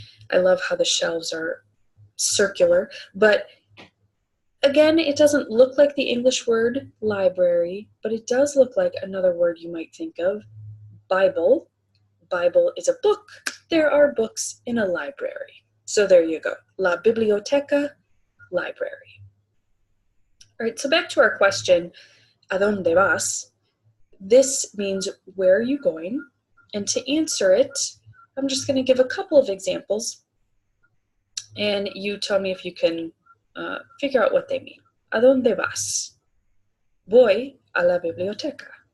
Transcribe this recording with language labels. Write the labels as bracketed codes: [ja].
[en] I love how the shelves are circular, but again, it doesn't look like the English word library, but it does look like another word you might think of, Bible. Bible is a book. There are books in a library. So there you go. La biblioteca, library. All right, so back to our question, [es] ¿A dónde vas? [en] This means, where are you going? And to answer it, I'm just going to give a couple of examples, and you tell me if you can figure out what they mean. [es] ¿A dónde vas? Voy a la biblioteca.